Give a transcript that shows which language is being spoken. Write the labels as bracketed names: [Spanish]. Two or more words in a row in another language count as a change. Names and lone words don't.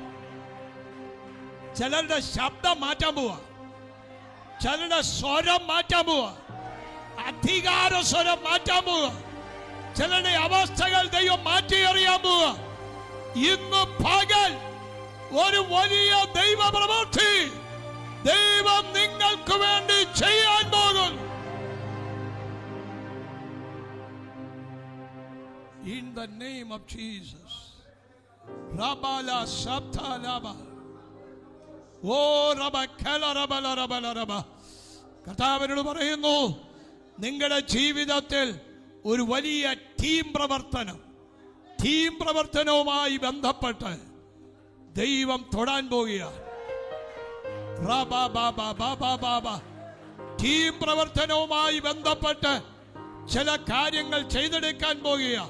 [Malayalam] ചിലരുടെ ശബ്ദം മാറ്റാൻ പോവാ, ചിലരുടെ സ്വരം മാറ്റാൻ പോവാ, അധികാര സ്വരം മാറ്റാൻ പോവാ, ചിലരുടെ അവസ്ഥകൾ ദൈവം മാറ്റിയെറിയാൻ പോവാ. ഇന്ന് പകൽ ഒരു വലിയ ദൈവ പ്രവൃത്തി ദൈവം നിങ്ങൾക്ക് വേണ്ടി ചെയ്യാൻ പോകുന്നു. [English] In the name of Jesus. Rabala Sabta Laba. Oh Rabba Kala Rabala Rabala Rabba. [Malayalam] കർത്താവിനോട് പറയുന്നു, നിങ്ങളുടെ ജീവിതത്തിൽ ഒരു വലിയ ടീം പ്രവർത്തനവുമായി ബന്ധപ്പെട്ട് ദൈവം തൊടാൻ പോകുകയാണ്. ടീം പ്രവർത്തനവുമായി ബന്ധപ്പെട്ട് ചില കാര്യങ്ങൾ ചെയ്തെടുക്കാൻ പോകുകയാണ്.